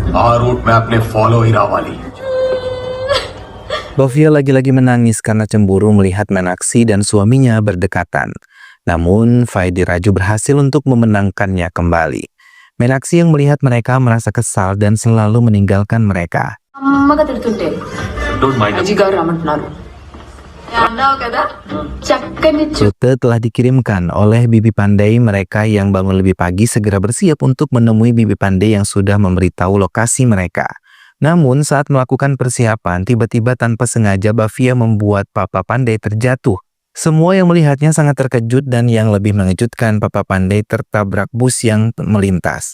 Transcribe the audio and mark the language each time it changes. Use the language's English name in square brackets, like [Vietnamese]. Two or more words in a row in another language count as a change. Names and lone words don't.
[Telugu] ఆ [English] route map [Telugu] ని ఫాలో అయి రావాలి. [Indonesian] Bhavya lagi-lagi menangis karena cemburu melihat Meenakshi dan suaminya berdekatan. Namun Faidi Raju berhasil untuk memenangkannya kembali. Meenakshi yang melihat mereka merasa kesal dan selalu meninggalkan mereka. [Telugu] అమ్మగా తిడుతుంటే [English] Don't mind. [Telugu] అజీ గారు రమ్మంటున్నారు అన్నావు కదా చక్కని [Indonesian] Rute telah dikirimkan oleh Bibi Pandey. Mereka yang bangun lebih pagi segera bersiap untuk menemui Bibi Pandey yang sudah memberitahu lokasi mereka. Namun saat melakukan persiapan, tiba-tiba tanpa sengaja Bhavya membuat Papa Pandey terjatuh. Semua yang melihatnya sangat terkejut dan yang lebih mengejutkan, Papa Pandey tertabrak bus yang melintas.